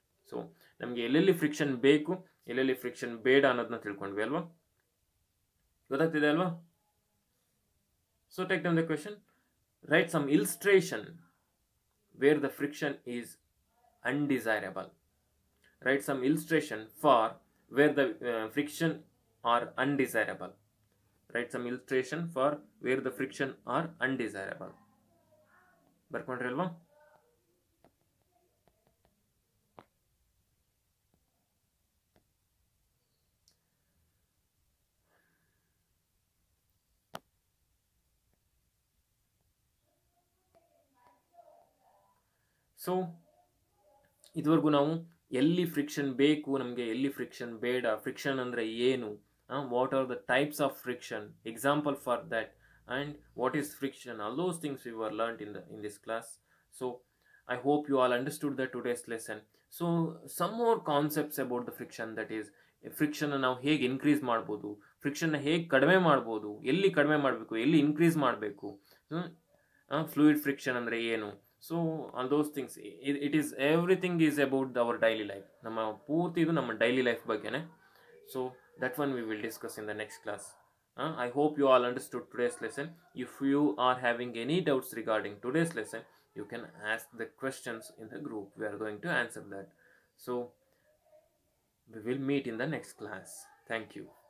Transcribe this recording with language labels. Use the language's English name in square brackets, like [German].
[Kannada] So ನಮಗೆ ಎಲ್ಲೆಲ್ಲಿ friction ಬೇಕು, ಎಲ್ಲೆಲ್ಲಿ ಫ್ರಿಕ್ಷನ್ ಬೇಡ ಅನ್ನೋದನ್ನ ತಿಳ್ಕೊಂಡ್ವಿ ಅಲ್ವಾ? ಗೊತ್ತಾಗ್ತಿದೆ ಅಲ್ವಾ? [English] So take down the question. Write some illustration where the friction is undesirable. Write some illustration for where the friction are undesirable. Write some illustration for where the friction are undesirable. [Kannada] ಬರ್ಕೊಂಡ್ರಿ ಅಲ್ವಾ? So ಇದುವರೆಗೂ ನಾವು ಎಲ್ಲಿ friction ಬೇಕು ನಮಗೆ, ಎಲ್ಲಿ friction ಬೇಡ, friction ಅಂದರೆ ಏನು, [English] What are the types of friction, example for that, and what is friction, all those things we were learned in this class. So I hope you all understood the today's lesson. So some more concepts about the friction, that is [Kannada] friction ನಾವು ಹೇಗೆ increase ಮಾಡ್ಬೋದು, ಫ್ರಿಕ್ಷನ್ನ ಹೇಗೆ ಕಡಿಮೆ ಮಾಡ್ಬೋದು, ಎಲ್ಲಿ ಕಡಿಮೆ ಮಾಡಬೇಕು, ಎಲ್ಲಿ ಇನ್ಕ್ರೀಸ್ ಮಾಡಬೇಕು, ಫ್ಲೂಯಿಡ್ ಫ್ರಿಕ್ಷನ್ ಅಂದರೆ ಏನು. [English] So all those things, it is everything is about our daily life. [Kannada] ನಮ್ಮ ಪೂರ್ತಿ ಇದು ನಮ್ಮ ಡೈಲಿ ಲೈಫ್ ಬಗ್ಗೆನೇ. [English] So that one we will discuss in the next class. I hope you all understood today's lesson. If you are having any doubts regarding today's lesson, you can ask the questions in the group. We are going to answer that. So we will meet in the next class. Thank you.